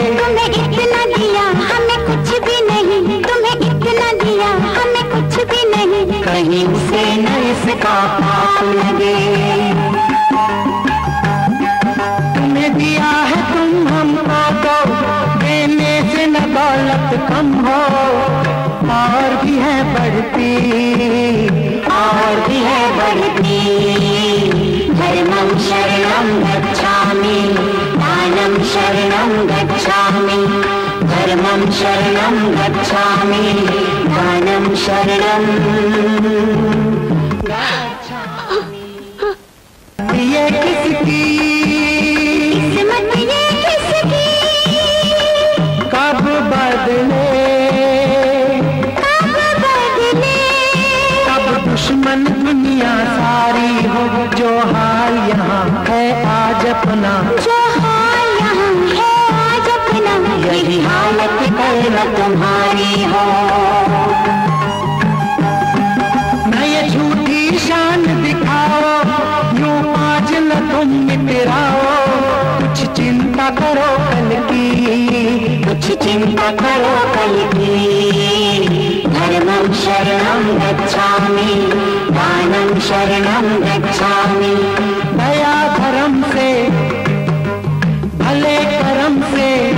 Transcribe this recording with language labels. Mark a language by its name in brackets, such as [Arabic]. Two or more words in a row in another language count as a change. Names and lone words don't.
[Hindi] तुम्हें इतना दिया हमें कुछ भी नहीं तुम्हें इतना दिया हमें कुछ भी नहीं कहीं उसे न इसका पाप लगे तुम्हें दिया है तुम हमको दो देने से न दौलत कम हो और भी है बढ़ती [Pali] धर्मं शरणं गच्छामि दानं शरणं गच्छामि धर्मं शरणं गच्छामि दानं शरणं गच्छामि [Hindi] ये किसकी किस्मत ये किसकी कब बदले कब दुश्मन दुनिया सारी हो जो हाल यहाँ है आज अपना जो हाल यहाँ है आज अपना यही हालत कल तुम्हारी हो न ये झूठी शान दिखाओ यूं आज न तुम मिटराओ कुछ चिंता करो कल की कुछ चिंता करो कल की [Pali] धर्मं शरणं गच्छामि दानं शरणं गच्छामि [Hindi] दया धर्म से भले कर्म से